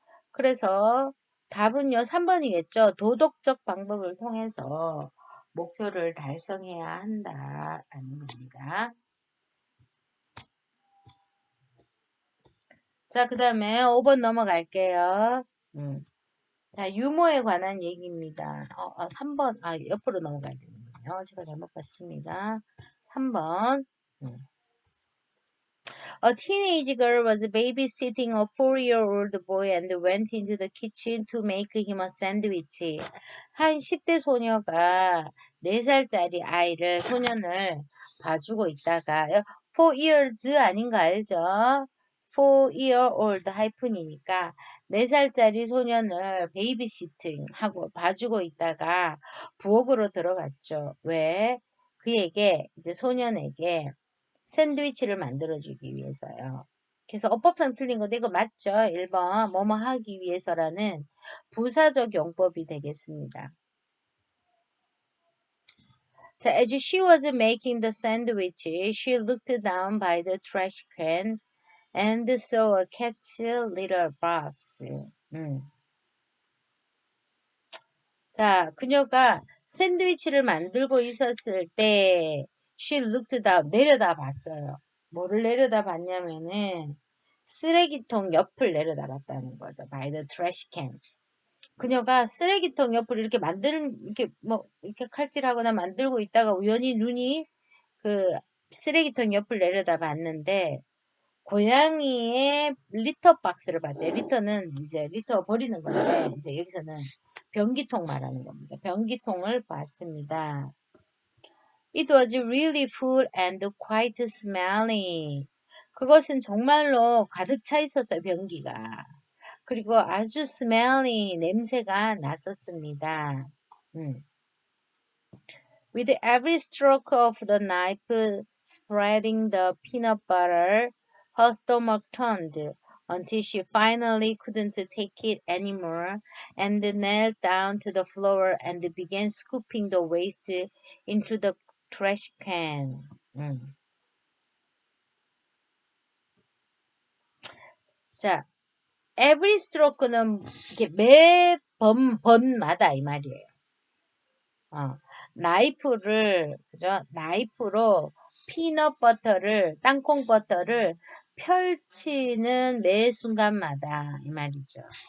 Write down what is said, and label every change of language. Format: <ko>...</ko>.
<ko>그래서 답은요, 3번이겠죠. 도덕적 방법을 통해서 목표를 달성해야 한다라는 겁니다. 자, 그 다음에 5번 넘어갈게요. 자, 유머에 관한 얘기입니다. 3번, 옆으로 넘어가야 되는군요. 제가 잘못 봤습니다. 3번.</ko> <en>A teenage girl was babysitting a 4-year-old boy and went into the kitchen to make him a sandwich.</en> <ko>한 10대 소녀가 4살짜리 소년을 봐주고 있다가</ko> <en>4 years</en> <ko>아닌 거 알죠? 4-year-old 하이픈이니까 4살짜리 소년을 베이비시팅 하고 봐주고 있다가 부엌으로 들어갔죠. 왜? 이제 소년에게 샌드위치를 만들어주기 위해서요. 그래서 어법상 틀린 건데 이거 맞죠? 1번 뭐뭐 하기 위해서라는 부사적 용법이 되겠습니다.</ko> <en>자, as she was making the sandwich, she looked down by the trash can and saw a cat's little box.</en> <ko>자, 그녀가 샌드위치를 만들고 있었을 때</ko> <en>she looked down,</en> <ko>내려다 봤어요. 뭐를 내려다 봤냐면은 쓰레기통 옆을 내려다 봤다는 거죠.</ko> <en>by the trash can.</en> <ko>그녀가 쓰레기통 옆을 이렇게 이렇게 뭐 이렇게 칼질하거나 만들고 있다가 우연히 눈이 그 쓰레기통 옆을 내려다 봤는데 고양이의 리터 박스를 봤대. 리터는 이제 리터 버리는 건데 이제 여기서는 변기통 말하는 겁니다. 변기통을 봤습니다.</ko> <en>It was really full and quite smelly.</en> <ko>그것은 정말로 가득 차 있었어요, 변기가. 그리고 아주 smelly, 냄새가 났었습니다.</ko> <en>With every stroke of the knife spreading the peanut butter, her stomach turned until she finally couldn't take it anymore and knelt down to the floor and began scooping the waste into the trash can.</en> <ko>자,</ko> <en>every stroke</en> <ko>는 이렇게 매 번마다 이 말이에요. 나이프를, 그죠? 나이프로 피넛버터를, 땅콩버터를 펼치는 매 순간마다 이 말이죠.</ko>